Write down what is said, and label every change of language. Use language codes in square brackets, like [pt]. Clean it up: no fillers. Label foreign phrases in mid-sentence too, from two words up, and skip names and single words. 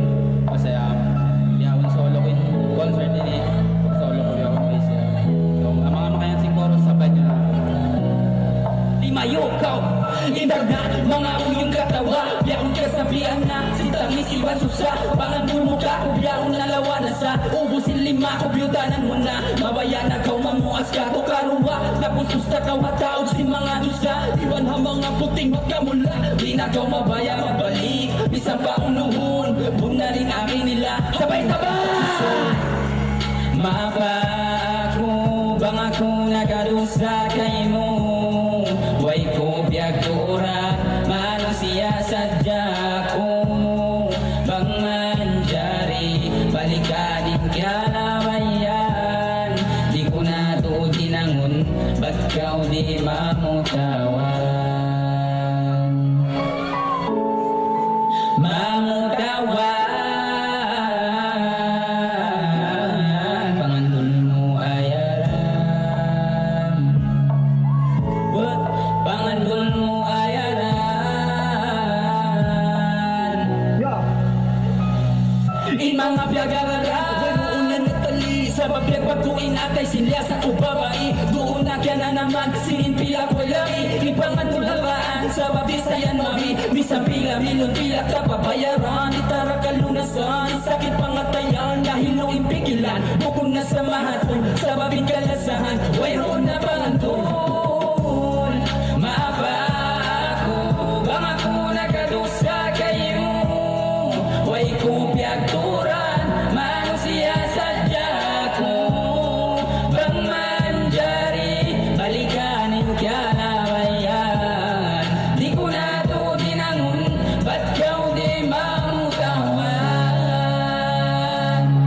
[tl] Kasi yawon solo ko yung concert din eh. Solo ko yung voice. So, ang mga makayan sing chorus sabay nyo na. [tsg] Di mayukaw, indagna, mga uyong katawa. Biyakong kasabihan na, si Tamis Iwan Susa. Pangandun mo ka, biyakong nalawa na sa ubusin lima, kubyutanan mo na. Mabaya na kaw, mamuas ka, to karuwa. Napustos na kaw, hataog si mga dusa. Iwan ha mga puting magkamula. Di na kaw mabaya, mabalik. Bisang pa unuhon, buong na rin akin nila. Sabay-sabay! Mapa ako, bang ako nagadusa kay mo. Way ko biyag tura, mano siya sadya ko. Bang manjari, balikanin kya nawayan. Di ko na to ginangon, ba't kaw di mamutawan? Mamutawan, pangandun mo ayaran. What? Pangandun mo ayaran. In mga biyagaraga, unan na tali. Sa babiyag pagkuin atay silya sa kubabai. Doon na kya na naman, sinin pila ko lagi. Ipangandun habaan, sa babisayan mami. Bisang pila, milon pila kapabayaran. Itara kalunasan, sakit pangatayan. Dahil no impigilan, bukong na sa mahatol. Sa babing kalasahan, wayroon na pangandun. Maapa ako, bang ako nagadusa kayo. Way ko piyagturan, mano siya sadya ko. Bang manjari, balikanin kya nawayan. Di ko na to dinangon, ba't kaw di mamutawan?